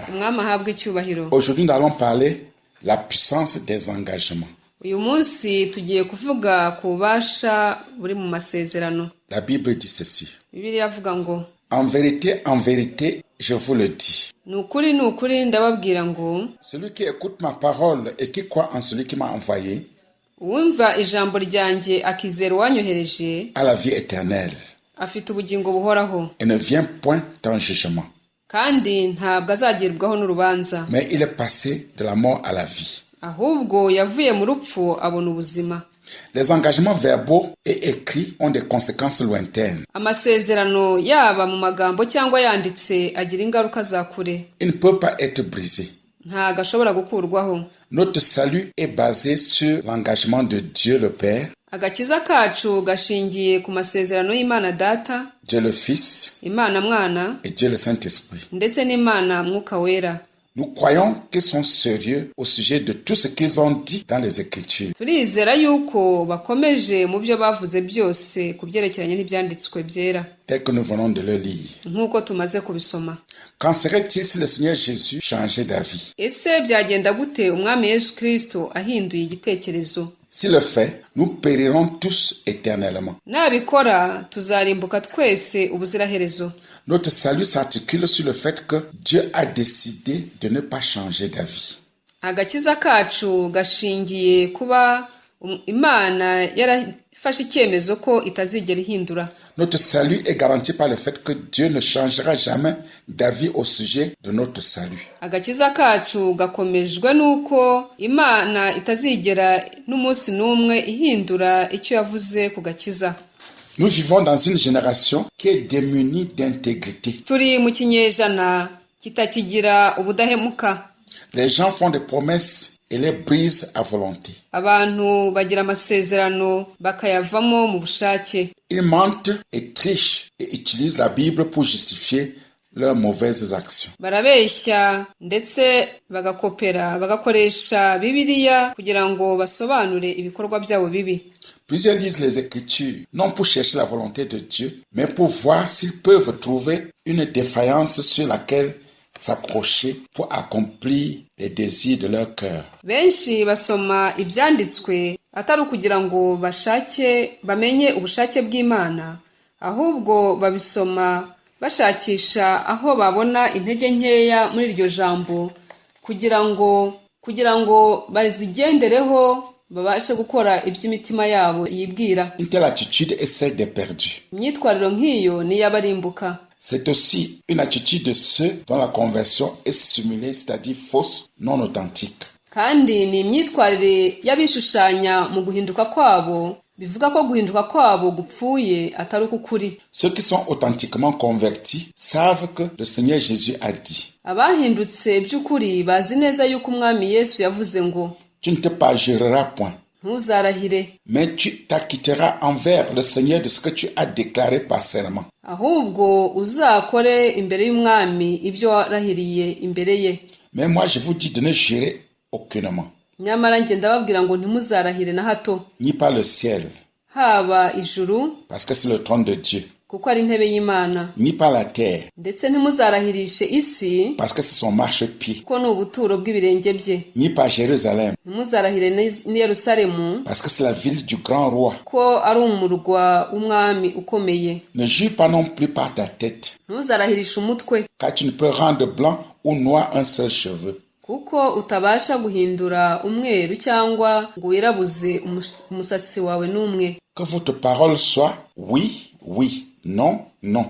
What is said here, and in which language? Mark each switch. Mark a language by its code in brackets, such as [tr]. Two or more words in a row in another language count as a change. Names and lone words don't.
[rw] umwami ahabwe icyubahiro. [fr] Aujourd'hui, nous allons parler la puissance des engagements. [rw] Uyu munsi tugiye kuvuga ku bubasha buri mu masezerano. [fr] La Bible dit ceci. [rw] Bibiliya avuga ngo [fr] En vérité, je vous le dis. [rw] ni ukuri ndababwira ngo [fr] Celui qui écoute ma parole et qui croit en celui qui m'a envoyé [rw] uwumva ijambo ryanjye akizera uwanyohereje [fr] a la vie éternelle [rw] afite ubugingo buhoraho [fr] et ne vient point en jugement. [rw] kandi ntabwo azagerwaho n'urubanza, [fr] Mais il est passé de la mort à la vie. [rw] ahubwo yavuye mu rupfu abona ubuzima. [fr] Les engagements verbaux et écrits ont des conséquences lointaines. [rw] Amasezerano yaba mu magambo cyangwa yanditse agira ingaruka za kure, [fr] Il ne peut pas être brisé. [rw] ntago ashobora gukurwaho. [fr] Notre salut est basé sur l'engagement de Dieu le Père, [rw] Agakiza kacu gashingiye ku masezerano y'Imana Data, [fr] Dieu le Fils [rw] Imana Mwana [fr] et Dieu le Saint-Esprit. [rw] ndetse n'Imana Mwuka Wera. [fr] Nous croyons qu'ils sont sérieux au sujet de tout ce qu'ils ont dit dans les Écritures. [rw] Turizera yuko bakomeje mu byo bavuze byose ku byerekeranye n'ibyanditswe byera, [fr] Tel que nous venons de le lire. [rw] nk'uko tumaze kubisoma. [fr] Qu'en serait-il si le Seigneur Jésus changeait d'avis? [rw] Ese byagenda gute umwami Yesu Kristo ahinduye igitekerezo? [fr] S'il le fait, nous périrons tous éternellement. [rw] Nabikora tuzarimbuka twese ubuziraherezo. [fr] Notre salut s'articule sur le fait que Dieu a décidé de ne pas changer d'avis. [rw] Agakiza kacu gashingiye kuba Imana yarafashe icyemezo ko itazigera ihindura. [fr] Notre salut est garanti par le fait que Dieu ne changera jamais d'avis au sujet de notre salut. [rw] Agakiza kacu gakomejwe nuko Imana itazigera n'umunsi n'umwe ihindura icyo yavuze ku gakiza. [fr] Nous vivons dans une génération qui est démunie d'intégrité. [rw] Turi mu kinyejana kitakigira ubudahemuka. [fr] Les gens font des promesses et les brisent à volonté. [rw] Abantu bagira amasezerano bakayavamo mu bushake. [fr] Ils mentent et trichent et utilisent la Bible pour justifier leurs mauvaises actions. [rw] Barabeshya ndetse bagakoresha Bibiliya kugira ngo basobanure ibikorwa byabo bibi. [fr] Plusieurs lisent les Écritures, non pour chercher la volonté de Dieu, mais pour voir s'ils peuvent trouver une défaillance sur laquelle s'accrocher pour accomplir les désirs de leur cœur. [rw] Benshi basoma ibyanditswe atari ukugira ngo bamenye ubushake bw'Imana, ahubwo babisoma bashakisha aho babona intege nkeya muri iryo jambo kugira ngo bazigendereho babashe gukora iby'imitima yabo yibwira. [fr] Une telle attitude est celle des perdus. [rw] Imyitwariro nk'iyo ni iy'abarimbuka. [fr] C'est aussi une attitude de ceux dont la conversion est simulée, c'est-à-dire fausse, non authentique. [rw] Kandi ni imyitwarire y'abishushanya mu guhinduka kwabo, bivuga ko guhinduka kwabo gupfuye atari ukuri. [fr] Ceux qui sont authentiquement convertis savent que le Seigneur Jésus a dit. [rw] Abahindutse by'ukuri bazi neza yuko umwami Yesu yavuze ngo [fr] Tu ne te parjureras point, [rw] ntuzarahire, [fr] mais tu t'acquitteras envers le Seigneur de ce que tu as déclaré par serment. [rw] ahubwo uzakore imbere y'umwami ibyo warahiriye imbere ye. [fr] Mais moi je vous dis de ne jurer aucunement, [rw] Nyamara njye ndababwira ngo ntimuzarahire na hato, [fr] ni par le ciel, [rw] haba ijuru [fr] parce que c'est le trône de Dieu, [rw] kuko ari intebe y'Imana, [fr] ni par la terre, [rw] ndetse ntimuzarahirishe isi [fr] parce que c'est son marchepied, [rw] kuko ni ubuturo bw'ibirenge bye, [fr] ni par Jérusalem, [rw] ntimuzarahire n'i Yerusalemu [fr] parce que c'est la ville du grand roi. [rw] ko ari umurwa w'umwami ukomeye. [fr] Ne jure pas non plus par ta tête, [rw] Ntuzarahirishe umutwe, [fr] car tu ne peux rendre blanc ou noir un seul cheveu. [rw] kuko utabasha guhindura umweru cyangwa ngo wirabuze umusatsi wawe n'umwe. [fr] Que votre parole soit oui, oui, non, non.